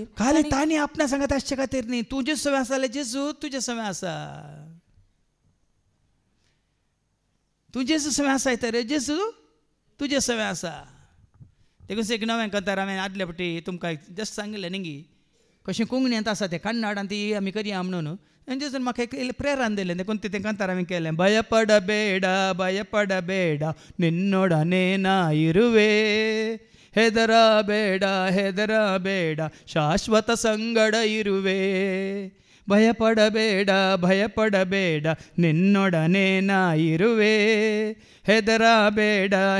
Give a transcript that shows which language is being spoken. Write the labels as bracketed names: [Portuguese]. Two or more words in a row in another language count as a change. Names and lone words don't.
[Konkani] खाली तांणी आपणा सांगता आसचे खातीर न्ही तूं जेजू सवय आसा जाल्यार जेजू तुजे सवय आसा तूं जेजू सवय आसा तर जेजू तुजे सवय आसा देखून एक नवें कंतार हांवें आदले फावटी तुमकां जस्ट सांगिल्लें न्ही कशें कोंकणींत आसा तें कन्नडांत ती आमी करया म्हणून आनी जेजून म्हाका एक प्रेरण दिलें देखून तें कंतार हांवें केलें [Kannada] ಭಯಪಡಬೇಡ ನಿನ್ನೊಡನೆ ನಾ ಇರುವೆ ಹೆದರಬೇಡ ಶಾಶ್ವತ ಸಂಗಡ ಇರುವೆ ಭಯಪಡಬೇಡ ನಿನ್ನೊಡನೆ ನಾ ಇರುವೆ ಹೆದರಬೇಡ